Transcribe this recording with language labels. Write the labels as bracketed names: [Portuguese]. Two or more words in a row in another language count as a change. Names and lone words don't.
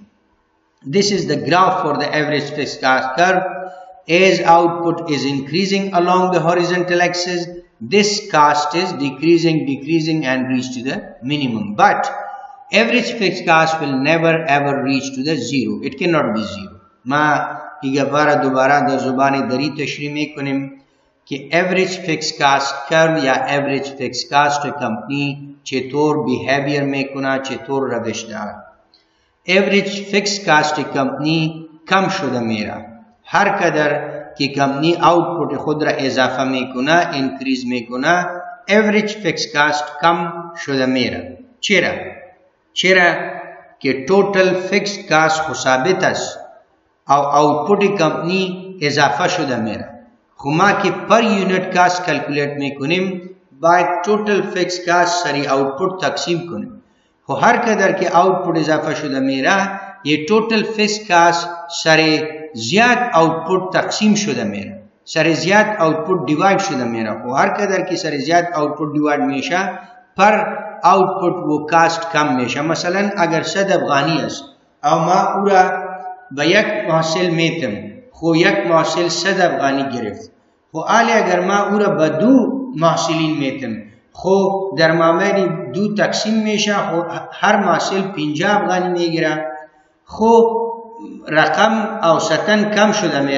[English] This is the graph for the average fixed cost curve. As output is increasing along the horizontal axis, this cost is decreasing and reach to the minimum. But average fixed cost will never ever reach to the 0. It cannot be 0. [Persian] ما دیگه بار دوباره در زبان دری تشریح میکنیم که [English] average fixed cost curve [Persian] یا [English] average fixed cost [Persian] کمپنی چطور behavior میکنه، چطور روش داره. [English] average fixed cost [Persian] کمپنی کم شده میره هر قدر که کمپنی آوتپوت خود را اضافه میکنه، انکریز میکنه، [English] average fixed cost [Persian] کم شده میره. چرا که [English] total fixed cost [Persian] خو ثابت است او آوتپوت کمپنی اضافه شده میره. خو ما که [English] per unit cost calculate [Persian] میکنیم باید [English] total fixed cost [Persian] سری آوتپوت تقسیم کنیم. خو هر قدر که آوتپوت اضافه شده میره یہ [English] total fixed cost [Persian] سری زیاد آوتپوت تقسیم شده میره، سری زیاد [English] output divide [Persian] شده میره. خو هر قدر که سری زیاد [English] output divide [Persian] میشه [English] per output [Persian] و کاست کم میشه. مثلا اگر 100 افغانی است او ما او را به یک محصول میتم خو یک محصول 100 افغانی گرفت، خو حالی اگر ما او را به 2 محصولین میتم خو در مابین 2 تقسیم میشه، خو هر محصول 50 افغانی میگیره، خو رقم اوسطاً کم شده میره.